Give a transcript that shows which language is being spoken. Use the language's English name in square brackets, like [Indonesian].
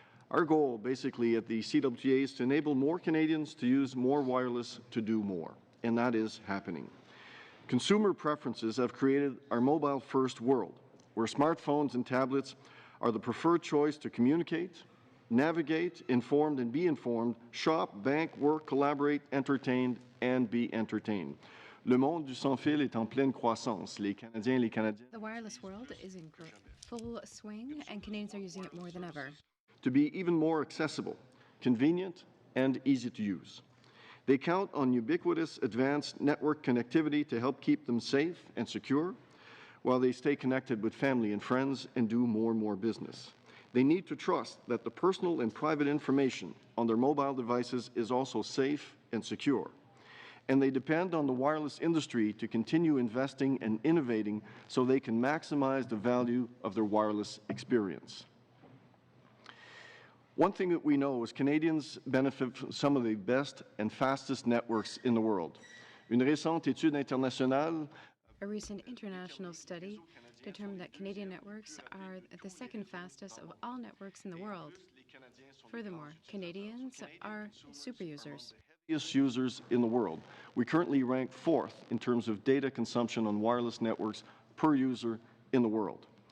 [English] Our goal, basically, at the CWTA is to enable more Canadians to use more wireless to do more, and that is happening. Consumer preferences have created our mobile-first world, where smartphones and tablets are the preferred choice to communicate, navigate, informed and be informed, shop, bank, work, collaborate, entertain, and be entertained. [French] Le monde du sans-fil est en pleine croissance. Les Canadiens et les Canadiennes. [English] The wireless world is in full swing, and Canadians are using it more than ever. To be even more accessible, convenient, and easy to use. They count on ubiquitous advanced network connectivity to help keep them safe and secure, while they stay connected with family and friends and do more and more business. They need to trust that the personal and private information on their mobile devices is also safe and secure. And they depend on the wireless industry to continue investing and innovating so they can maximize the value of their wireless experience. One thing that we know is Canadians benefit from some of the best and fastest networks in the world. [French] Une récente étude internationale. [English] A recent international study determined that Canadian networks are the second fastest of all networks in the world. Furthermore, Canadians are super users. Users in the world. We currently rank 4th in terms of data consumption on wireless networks per user in the world.